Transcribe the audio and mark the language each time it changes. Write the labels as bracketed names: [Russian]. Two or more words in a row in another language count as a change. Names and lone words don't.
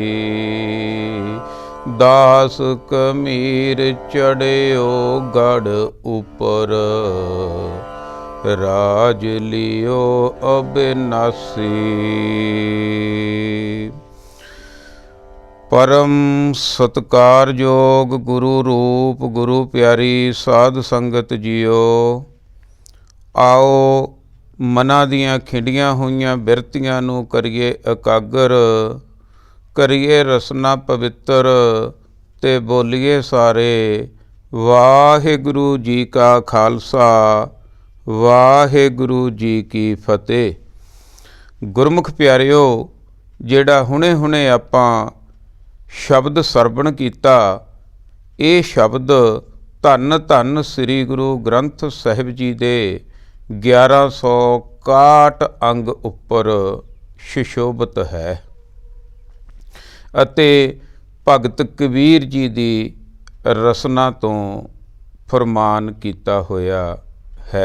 [Punjabi] ਦਾਸ ਕਮੀਰ ਚੜ੍ਹਿਓ ਗੜ੍ਹ ਉਪਰ, ਰਾਜ ਲੀਓ ਅਬਿਨਾਸੀ। ਪਰਮ ਸਤਿਕਾਰਯੋਗ ਗੁਰੂ ਰੂਪ ਗੁਰੂ ਪਿਆਰੀ ਸਾਧ ਸੰਗਤ ਜੀਓ। ਆਓ ਮਨਾਂ ਦੀਆਂ ਖਿੰਡੀਆਂ ਹੋਈਆਂ ਬਿਰਤੀਆਂ ਨੂੰ ਕਰੀਏ ਇਕਾਗਰ, ਕਰੀਏ ਰਸਨਾ ਪਵਿੱਤਰ, ਤੇ ਬੋਲੀਏ ਸਾਰੇ ਵਾਹਿਗੁਰੂ ਜੀ ਕਾ ਖ਼ਾਲਸਾ, ਵਾਹਿਗੁਰੂ ਜੀ ਕੀ ਫ਼ਤਿਹ। ਗੁਰਮੁਖ ਪਿਆਰਿਓ, ਜਿਹੜਾ ਹੁਣੇ ਆਪਾਂ ਸ਼ਬਦ ਸਰਵਣ ਕੀਤਾ, ਯੇ ਸ਼ਬਦ ਧੰਨ ਧੰਨ ਸ੍ਰੀ ਗੁਰੂ ਗ੍ਰੰਥ ਸਾਹਿਬ ਜੀ ਦੇ 1161 ਅੰਗ ਉਪਰ ਸੁਸ਼ੋਭਿਤ ਹੈ ਅਤੇ ਭਗਤ ਕਬੀਰ ਜੀ ਦੀ ਰਸਨਾ ਤੋ ਫ਼ਰਮਾਨ ਕੀਆ ਹੋਇਆ ਹੈ।